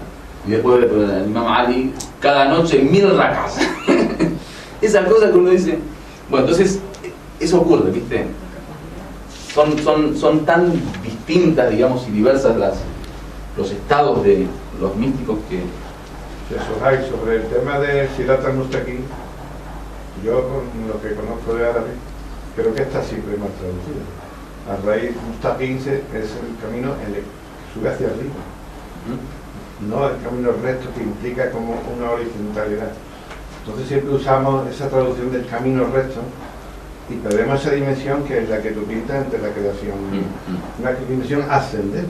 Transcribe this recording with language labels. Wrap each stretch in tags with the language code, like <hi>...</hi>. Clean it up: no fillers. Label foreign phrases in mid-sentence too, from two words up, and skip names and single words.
<es>Y después el Imam Ali, cada noche 1000 rakas. Esas cosas que uno dice. Bueno, entonces, eso ocurre, ¿viste? Son tan distintas, digamos, y diversas los estados de los místicos que... Sobre el tema de</es> <ar>صراط المستقيم,</ar> <es>yo con lo que conozco de árabe, creo que está siempre mal traducido. A raíz Mustaqim es el camino que sube hacia arriba, no el camino recto, que implica como una horizontalidad. Entonces siempre usamos esa traducción del camino recto y perdemos esa dimensión que es la que tú pintas entre la creación, una dimensión ascendente.</es>